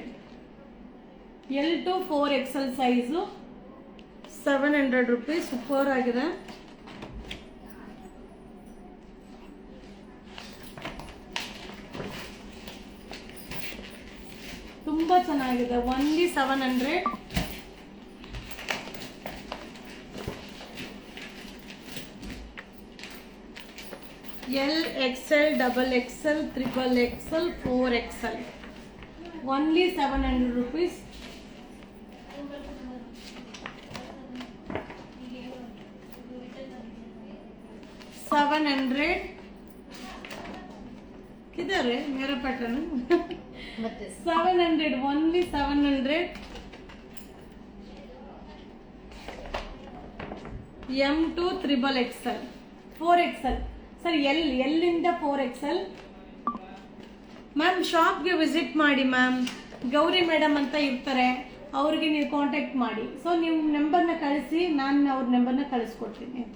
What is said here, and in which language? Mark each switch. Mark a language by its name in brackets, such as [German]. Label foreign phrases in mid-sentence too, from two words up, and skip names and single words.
[English] L to 4XL [Kannada] ಸೈಜು 700 rupees. ಸೂಪರ್ ಆಗಿದೆ. ತುಂಬ ಚೆನ್ನಾಗಿದೆ. ಓನ್ಲಿ 700. L XL XXL XXL 4XL. [English] Only 700 rupees. [Hindi] किधर है मेरा पैटर्न? 700. [English] Only 700. M to XXL 4XL. [Kannada] ಸರ್ ಎಲ್ಲಿಂದ 4XL. ಮ್ಯಾಮ್ ಶಾಪ್ಗೆ ವಿಸಿಟ್ ಮಾಡಿ ಮ್ಯಾಮ್. ಗೌರಿ ಮೇಡಮ್ ಅಂತ ಇರ್ತಾರೆ, ಅವ್ರಿಗೆ ನೀವು ಕಾಂಟ್ಯಾಕ್ಟ್ ಮಾಡಿ. ಸೊ ನೀವು ನಂಬರ್ನ ಕಳಿಸಿ, ನಾನು ಅವ್ರ ನಂಬರ್ನ ಕಳಿಸ್ಕೊಡ್ತೀನಿ ಆಯಿತಾ.